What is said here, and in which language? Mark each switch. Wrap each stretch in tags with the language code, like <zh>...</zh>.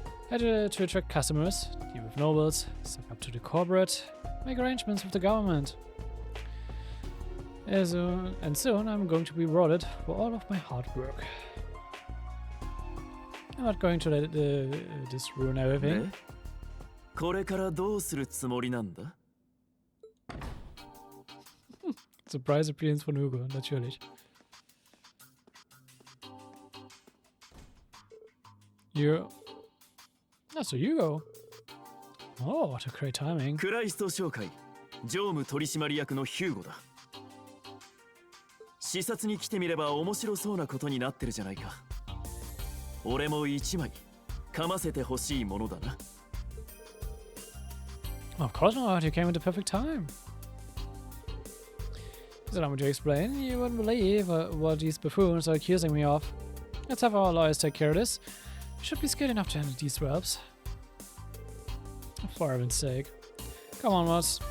<en>Had to attract customers, deal with nobles, suck up to the corporate, make arrangements with the government. And soon I'm going to be rewarded for all of my hard work. I'm not going to let this ruin everything.</en> <ja>これからどうするつもりなんだ?</ja> <en>Surprise appearance</en> <de>von Hugo, natürlich.</de> <en>So Hugo. Oh, what a great timing.</en> <ja>クライスト商会常務取締役のヒューゴだ。視察に来てみれば面白そうなことになってるじゃないか。俺も一枚噛ませてほしいものだな。</ja> <en>Of course not, you came at the perfect time. So allow me to explain. You wouldn't believe what these buffoons are accusing me of. Let's have our lawyers take care of this. We should be scared enough to handle these rubs. For heaven's sake. Come on, Moss.</en>